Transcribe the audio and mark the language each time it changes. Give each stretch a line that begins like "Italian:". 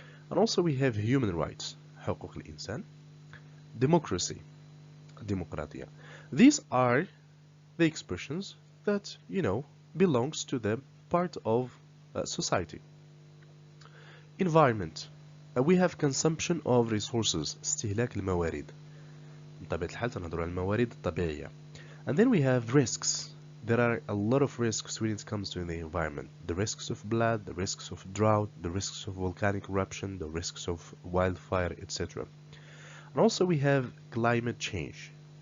English: And also we have human rights,
Arabic: حقوق الإنسان.
English: Democracy,
Arabic: الديمقراطية.
English: These are the expressions that, you know, belongs to the part of society. Environment. We have consumption of resources,
Arabic: استهلاك الموارد. بطبيعة الحال تنهضروا على الموارد الطبيعية.
English: And then we have risks. There are a lot of risks when it comes to the environment. The risks of flood, the risks of drought, the risks of volcanic eruption, the risks of wildfire, etc. And also we have climate change.